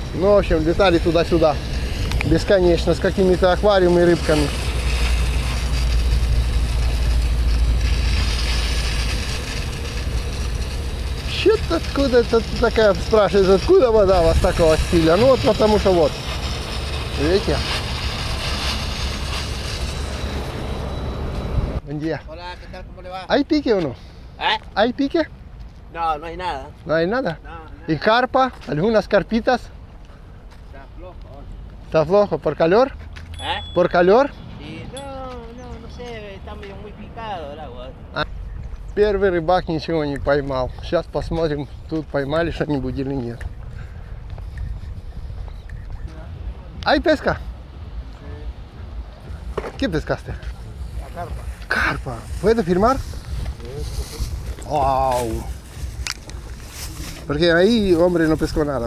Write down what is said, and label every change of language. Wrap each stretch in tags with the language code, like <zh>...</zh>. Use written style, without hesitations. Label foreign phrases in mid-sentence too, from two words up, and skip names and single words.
<ru>Ну, в общем, летали туда-сюда бесконечно с какими-то аквариумами и рыбками. Что-то откуда это такая, спрашиваешь, откуда вода у вас такого стиля? Ну вот потому что вот, видите?</ru> <es>Buen día. Hola, ¿qué tal? ¿Cómo le va? ¿Hay pique o no? ¿Eh? ¿Hay pique? No, no hay nada. No hay nada. No, no. ¿Y carpa? ¿Algunas carpitas? Está flojo. ¿Está flojo? ¿Por calor? ¿Eh? ¿Por calor? Sí, no sé, está medio muy picado el agua.</es> <ru>Первый рыбак ничего не поймал. Сейчас посмотрим, тут поймали что-нибудь или нет.</ru> <es>¿Hay pesca? ¿Qué pescaste? La carpa. Carpa. ¿Puedes filmar? Wow. Porque ahí, hombre, no pescó nada.</es>